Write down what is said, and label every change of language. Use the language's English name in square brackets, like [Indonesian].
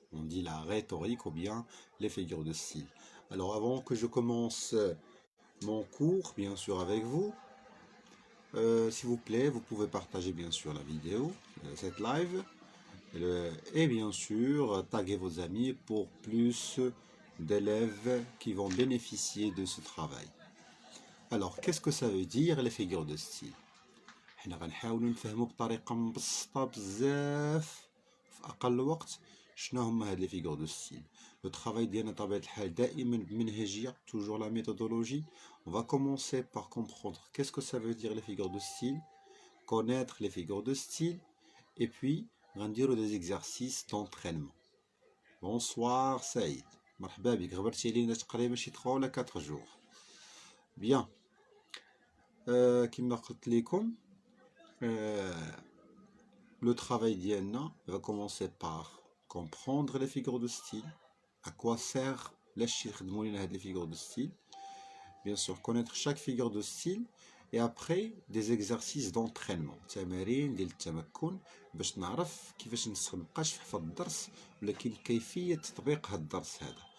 [French] On dit la rhétorique ou bien les figures de style. Alors avant que je commence mon cours, bien sûr avec vous, s'il vous plaît, vous pouvez partager bien sûr la vidéo, cette live, et bien sûr taguer vos amis pour plus d'élèves qui vont bénéficier de ce travail. Alors, qu'est-ce que ça veut dire les figures de style? [Arabic] حنا غنحاولوا نفهموا بطريقة مبسطة بزاف في أقل وقت شنو هما هاد لي فيغور دو ستيل. لو travail ديالنا بطبيعة الحال دائما بمنهجية, [French] toujours la méthodologie. On va commencer par comprendre qu'est-ce que ça veut dire les figures de style, connaître les figures de style, et puis [Arabic] غنديروا [French] des exercices d'entraînement. Bonsoir [Arabic] Saïd, مرحبا بك, غبرتي لينا تقريبا شي 3 ولا 4 jours. [French] Bien. [Arabic] كما قلت لكم, [French] le travail d'Ienna va commencer par comprendre les figures de style, à quoi sert les figures de style, bien sûr connaître chaque figure de style, et après des exercices d'entraînement, [Arabic] تمارين ديال التمكن باش نعرف كيفاش نبقاش في حفظ الدرس ولكن كيفية تطبيق هذا الدرس هذا.